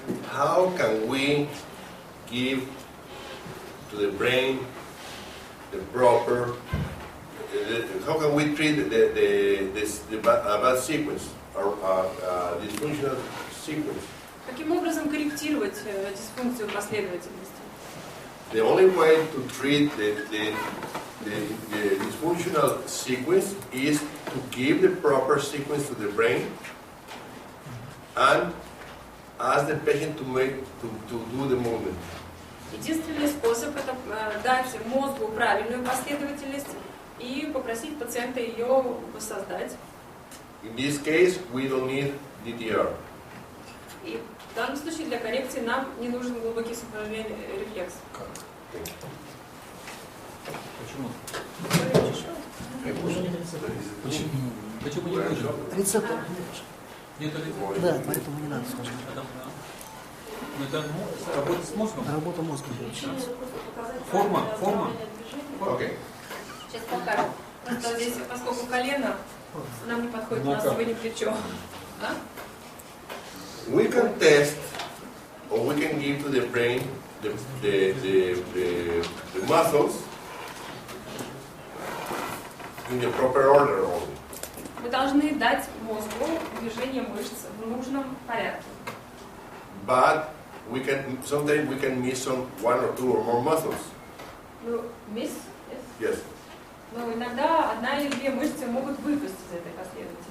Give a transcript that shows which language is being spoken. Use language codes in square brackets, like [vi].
[en] How can we give to the brain the proper? How can we treat the bad sequence or dysfunctional sequence? [ru] Каким образом корректировать дисфункцию последовательности? [en] The only way to treat the dysfunctional sequence is to give the proper sequence to the brain and ask the patient to do the movement. [ru] Единственный способ это дать мозгу правильную последовательность и попросить пациента ее воссоздать. [en] In this case, we don't need DTR. [ru] И в данном случае для коррекции нам не нужен глубокий сухожильный рефлекс. Почему? Уже нет рецептора. Почему не нужно? Рецептор. Нет рецептора. Да, поэтому не надо сложно. Ну это работа с мозгом? Работа мозга. Форма. [en] Okay. [ru] Сейчас покажем. Просто здесь, поскольку колено нам не подходит, у нас сегодня плечо. Да? [en] We can test or we can give to the brain the muscles in the proper order only. [ru] Мы должны дать мозгу движение мышц в нужном порядке. [en] But sometimes we can miss one or two or more muscles. [ru] Ну, miss? [en] Yes. [ru] Но иногда одна или две мышцы могут выпасть из этой последовательности.